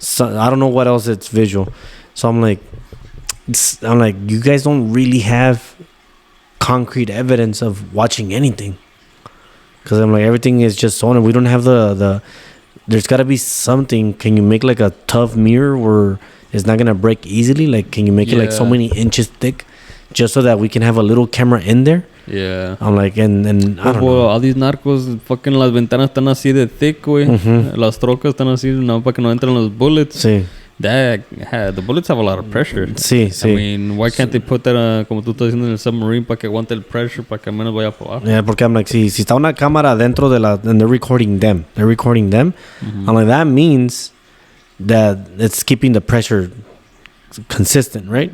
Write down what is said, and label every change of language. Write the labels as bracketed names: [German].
[English] I don't know what else it's visual. So I'm like, you guys don't really have concrete evidence of watching anything. Because I'm like, everything is just sonar. We don't have the there's got to be something. Can you make like a tough mirror where it's not gonna break easily? Like, can you make it like so many inches thick, just so that we can have a little camera in there? Yeah. I'm like, and I don't know. All these narcos, fucking [Spanish] las ventanas están así de thick, güey. Las trocas están así, no, para que no entren los bullets. Sí. [English] The bullets have a lot of pressure. [Spanish] Sí, sí. [English] I mean, why can't they put that, [Spanish] como tú estás diciendo, en el submarine para que aguante el pressure, para que menos vaya por abajo? Yeah, porque [English] I'm like, [Spanish] si está una cámara dentro de la, [English] and they're recording them. I'm like, that means that it's keeping the pressure consistent, right?